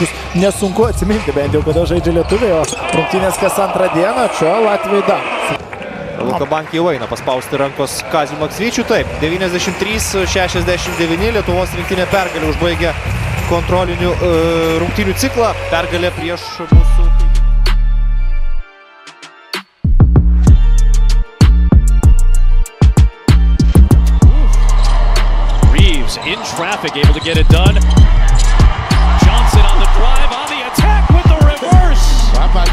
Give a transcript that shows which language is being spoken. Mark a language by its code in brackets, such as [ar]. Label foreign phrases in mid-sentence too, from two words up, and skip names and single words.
[lt] Bus nesunku atsiminti bent jau, kada žaidžia lietuviai, o rungtynės kas antrą dieną, čia Latvijai dar. Luka Bankė jau eina paspausti rankos Kaziui Maksvyčiui. Taip, 93-69 Lietuvos rinktinė pergalė užbaigė kontrolinių rungtynių ciklą. Pergalė prieš mūsų... [en] Reeves in traffic, able to get it done. Johnson on the drive, on the attack with the reverse. How about that?